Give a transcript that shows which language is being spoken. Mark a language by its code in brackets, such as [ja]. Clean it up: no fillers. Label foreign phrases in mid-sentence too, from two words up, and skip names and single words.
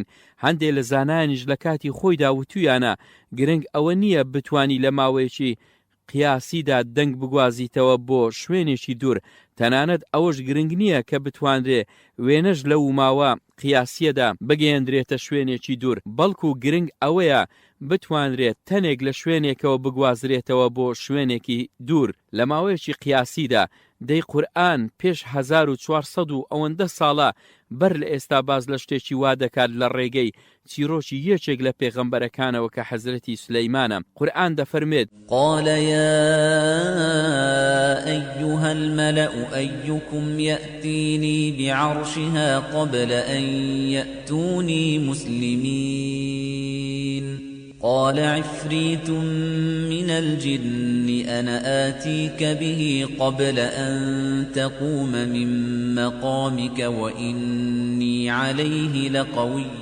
[ckb] هەندێک لە زانایانیش لە کاتی خۆیدا وتویانە گرنگ ئەوە نییە بتوانی لە ماوەیەکی قیاسیدا دەنگ بگوازیتەوە بۆ شوێنێکی دوور، تەنانەت ئەوەش گرنگ نییە کە بتوانرێ وێنەش لەو ماوە قیاسیەدا بگەیەندرێتە شوێنێکی دوور، بەڵکو گرنگ ئەوەیە بتوانرێت تەنێک لە شوێنێکەوە بگوازرێتەوە بۆ شوێنێکی دوور لە ماوەیەکی قیاسیدا. دەی قورئان پێش 1400 و ئەوەندە ساڵە بەر لە ئێستا باز لە شتێکی وا دەکات لە ڕێگەی چیرۆکی یەکێک لە پێغەمبەرەکانەوە کە حەزرەتی سولەیمانە. قورئان دەفەرمێت [ar] قال يا أيها الملأ أيكم يأتيني بعرشها قبل أن يأتوني مسلمين قال عفريت من الجن أنا آتيك به قبل أن تقوم من مقامك وإني عليه لقوي